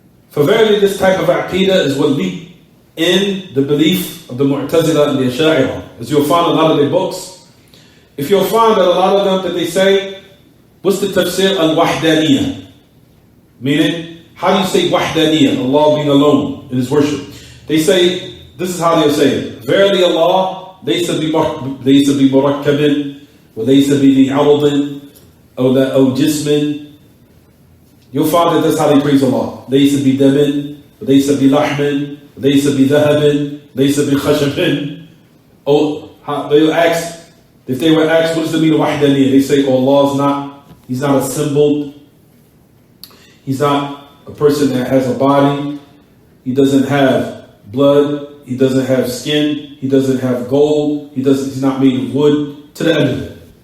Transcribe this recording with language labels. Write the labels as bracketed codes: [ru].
[en] For verily this type of aqidah is what leaked in the belief of the Mu'tazila and the Asha'ira. As you'll find a lot of their books. If you'll find that a lot of them that they say, what's the tafsir al-wahdaniyah? Meaning, how do you say wahdaniyah, Allah being alone in His worship? They say, this is how they'll say it. Verily Allah, [ar] ليس بمركب وليس بذي عرض أو جسم. [en] You'll find that that's how they praise Allah. [ar] ليس بدم وليس بلحم وليس بذهب ليس بخشب. [en] Oh, they'll ask, if they were asked, what does the meaning of wahdaniyah? They say, oh, He's not assembled. He's not a person that has a body. He doesn't have blood. He doesn't have skin. He doesn't have gold. He's not made of wood. To the end of it.